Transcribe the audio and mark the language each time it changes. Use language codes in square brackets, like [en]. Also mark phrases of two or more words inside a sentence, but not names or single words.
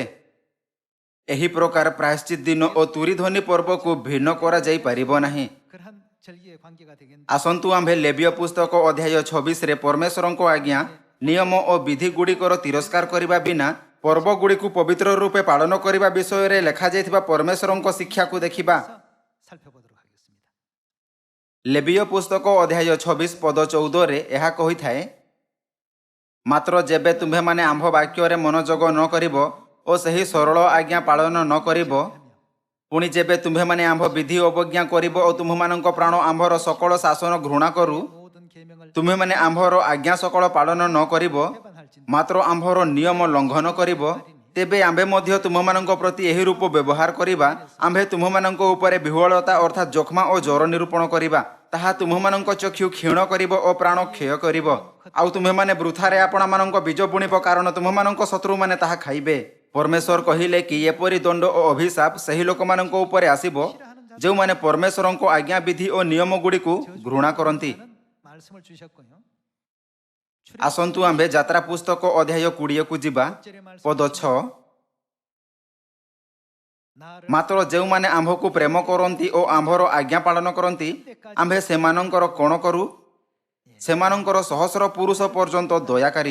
[or] ଏହି ପ୍ରକାର ପ୍ରାୟଶ୍ଚିତ ଦିନ ଓ ତୁରୀ ଧ୍ୱନି ପର୍ବକୁ ଭିନ୍ନ କରାଯାଇପାରିବ ନାହିଁ। ଆସନ୍ତୁ ଆମ୍ଭେ ଲେବୀୟ ପୁସ୍ତକ ଅଧ୍ୟାୟ 26ରେ ପରମେଶ୍ୱରଙ୍କ ଆଜ୍ଞା, ନିୟମ ଓ ବିଧି ଗୁଡ଼ିକର ତିରସ୍କାର କରିବା ବିନା ପର୍ବଗୁଡ଼ିକୁ ପବିତ୍ର ରୂପେ ପାଳନ କରିବା ବିଷୟରେ ଲେଖାଯାଇଥିବା ପରମେଶ୍ୱରଙ୍କ ଶିକ୍ଷାକୁ ଦେଖିବା। [ko] 살펴보도록 하겠습니다. [or] ଲେବୀୟ ପୁସ୍ତକ ଅଧ୍ୟାୟ 26 ପଦ 14ରେ ଏହା କହିଥାଏ, ମାତ୍ର ଯେବେ ତୁମ୍ଭେମାନେ ଆମ୍ଭ ବାକ୍ୟରେ ମନୋଯୋଗ ନ କରିବ ଓ ସେହି ସରଳ ଆଜ୍ଞା ପାଳନ ନ କରିବ, ପୁଣି ଯେବେ ତୁମ୍ଭେମାନେ ଆମ୍ଭ ବିଧି ଅବଜ୍ଞା କରିବ ଓ ତୁମ୍ଭମାନଙ୍କ ପ୍ରାଣ ଆମ୍ଭର ସକଳ ଶାସନ ଘୃଣା କରୁ, [ko] 모든 계명을 [or] ତୁମ୍ଭେମାନେ ଆମ୍ଭର ଆଜ୍ଞା ସକଳ ପାଳନ ନ କରିବ, ମାତ୍ର ଆମ୍ଭର ନିୟମ ଲଙ୍ଘନ କରିବ, ତେବେ ଆମ୍ଭେ ମଧ୍ୟ ତୁମମାନଙ୍କ ପ୍ରତି ଏହି ରୂପ ବ୍ୟବହାର କରିବା। ଆମ୍ଭେ ତୁମମାନଙ୍କ ଉପରେ ବିହ୍ୱଳତା ଅର୍ଥାତ୍ ଯୋକ୍ମା ଓ ଜ୍ୱର ନିରୂପଣ କରିବା। ତାହା ତୁମମାନଙ୍କ ଚକ୍ଷୁ କ୍ଷୀଣ କରିବ ଓ ପ୍ରାଣ କ୍ଷୟ କରିବ। ଆଉ ତୁମେମାନେ ବୃଥାରେ ଆପଣମାନଙ୍କ ବୀଜ ବୁଣିବ, କାରଣ ତୁମମାନଙ୍କ ଶତ୍ରୁମାନେ ତାହା ଖାଇବେ। ପରମେଶ୍ୱର କହିଲେ କି ଏପରି ଦଣ୍ଡ ଓ ଅଭିଶାପ ସେହି ଲୋକମାନଙ୍କ ଉପରେ ଆସିବ ଯେଉଁମାନେ ପରମେଶ୍ୱରଙ୍କ ଆଜ୍ଞା ବିଧି ଓ ନିୟମଗୁଡ଼ିକୁ ଘୃଣା କରନ୍ତି। [ko] 말씀을 주셨고요. [or] ଆସନ୍ତୁ ଆମ୍ଭେ ଯାତ୍ରା ପୁସ୍ତକ ଅଧ୍ୟାୟ 20କୁ ଯିବା। ପଦ 6, [ko] 나를 [or] ମାତ୍ର ଯେଉଁମାନେ ଆମ୍ଭକୁ ପ୍ରେମ କରନ୍ତି ଓ ଆମ୍ଭର ଆଜ୍ଞା ପାଳନ କରନ୍ତି, ଆମ୍ଭେ ସେମାନଙ୍କର କ'ଣ କରୁ? ସେମାନଙ୍କର ସହସ୍ର ପୁରୁଷ ପର୍ଯ୍ୟନ୍ତ ଦୟାକାରୀ।